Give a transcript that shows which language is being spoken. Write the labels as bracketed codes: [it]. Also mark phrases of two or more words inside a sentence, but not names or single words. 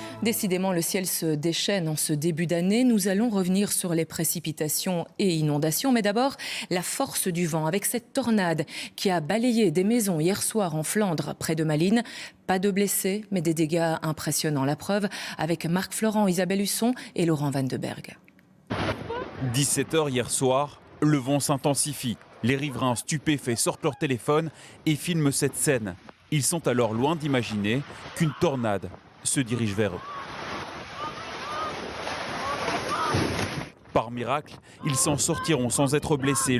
[fr] Décidément, le ciel se déchaîne en ce début d'année. Nous allons revenir sur les précipitations et inondations. Mais d'abord, la force du vent avec cette tornade qui a balayé des maisons hier soir en Flandre, près de Malines. Pas de blessés, mais des dégâts impressionnants. La preuve avec Marc Florent, Isabelle Husson et Laurent Van de Berg. 17h hier soir, le vent s'intensifie. Les riverains stupéfaits sortent leur téléphone et filment cette scène. Ils sont alors loin d'imaginer qu'une tornade se dirige vers eux. Par miracle, ils s'en sortiront sans être blessés.